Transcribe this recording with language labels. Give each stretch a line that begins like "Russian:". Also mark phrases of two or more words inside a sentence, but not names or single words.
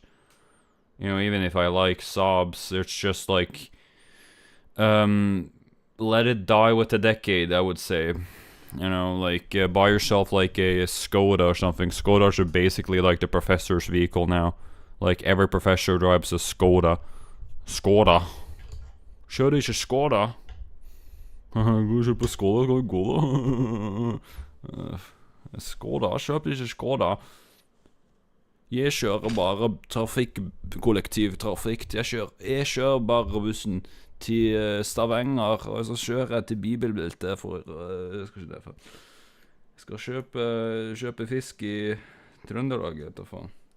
English: You know, even if I like Saabs, it's just like let it die with the decade. I would say, you know, like buy yourself like a Skoda or something. Skodas are basically like the professor's vehicle now. Like every professor drives a Skoda.
Norwegian: Skoda. Kjør ikke Skoda. Gå på Skoda, gå da. Skoda, kjøp ikke Skoda. Jeg kjører bare kollektivtrafikk. Jeg kjører bare bussen til Stavanger, og så kjører jeg til Bibelbeltet for jeg skal kjøpe fisk i Trøndelag, vet du faen.